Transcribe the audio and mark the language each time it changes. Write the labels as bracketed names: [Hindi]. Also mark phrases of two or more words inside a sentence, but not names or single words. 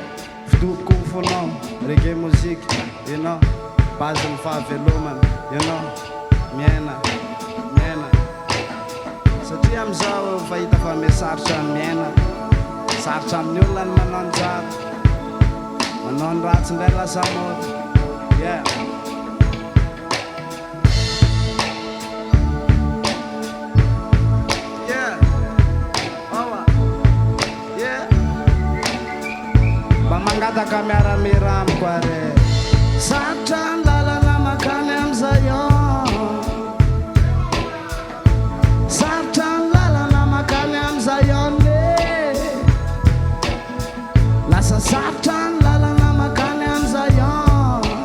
[Malagasy] Fidoko fonao [French] reggae musique. [Malagasy] Ianao base ny fahavelomana. Ianao miaina miaina satria am'izao fahita fa misarotra ny miaina. Sarotra amin'ny olona ny manao ny tsara, manao ny ratsy indray lasa mody. [English] Yeah. Yeah. Oh, yeah. [Malagasy] Mba mangataka miaramira amiko are. Sarotra ny lalana makany am'izay ao. Sarotra ny lalana makany am'izay ao ne. Lasa sarotra ny lalana makany am'izay ao.